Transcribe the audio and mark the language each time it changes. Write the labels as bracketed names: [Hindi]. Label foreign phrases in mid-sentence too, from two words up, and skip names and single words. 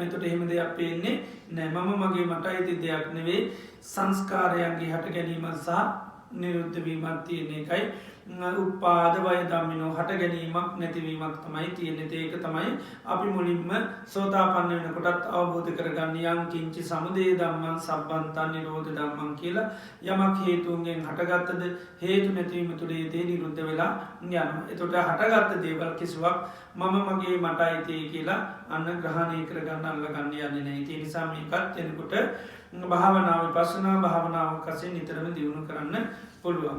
[Sinhala] ඒතට එහෙම දෙයක් පේන්නේ නෑ. මම මගේ මට අයිති දෙයක් නෙවෙයි. සංස්කාරයන්ගේ හට ගැනීම සහ නිරුද්ධ වීමක් තියෙන එකයි. [Pali] උපාද වය ධම්මිනෝ [Sinhala] හට ගැනීමක් නැතිවීමක් තමයි තියෙන්නේ. ඒක තමයි අපි මුලින්ම සෝතාපන්න වෙනකොටත් අවබෝධ කරගන්න [Pali] යම් කිංචි සමුදය ධම්මං සම්බන්තං නිරෝධ ධම්මං [Sinhala] කියලා යමක් හේතුන්ගෙන් හටගත්තද හේතු නැතිවීම තුළේ දේ නිරුද්ධ වෙලා යනවා. එතකොට හටගත්ත දේවල් කිසිවක් මම මගේ මට අයිති කියලා අන්න ග්‍රහණය කරගන්න අල්ලගන්න යන්නේ නැහැ. ඒ නිසා මේකත් එනකොට භාවනාව විපස්සනා භාවනාවක් වශයෙන් නිතරම දියුණු කරන්න පුළුවන්.